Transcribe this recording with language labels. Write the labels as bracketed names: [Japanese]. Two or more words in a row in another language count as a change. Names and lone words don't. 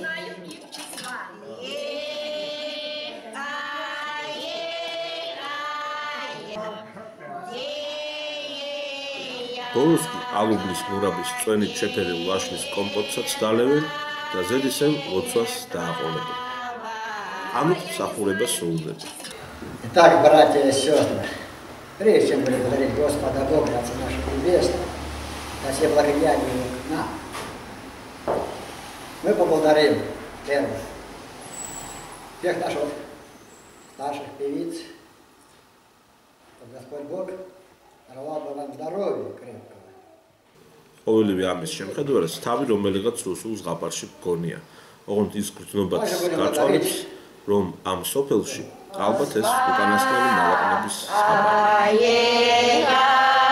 [Georgian] ბოლოს კი ალუბლის მურაბის წვენით შეფერილ ლაშნის კომპოტსაც დალევენ და ზედ ისევ ლოცვას დააყოლებენ. ამით მსახურება სრულდება. [Russian] Итак, братья и сестры, прежде чем благодарить Господа Бога, Отца нашего Небесного, за все благодеяния к нам, мы поблагодарим первых всех наших старших певиц, чтобы Господь Бог даровал бы вам здоровья крепкого. [Georgian] ყოველივე ამის შემხედვარად თავი რომელიღაც რუსულ ზღაპარში გონია. ოღონდ ის გრძნობაც გაწოლებს, რომ ამ სოფელში ალბათ ეს უკანასკნელი მალაკნების ზღაპარია.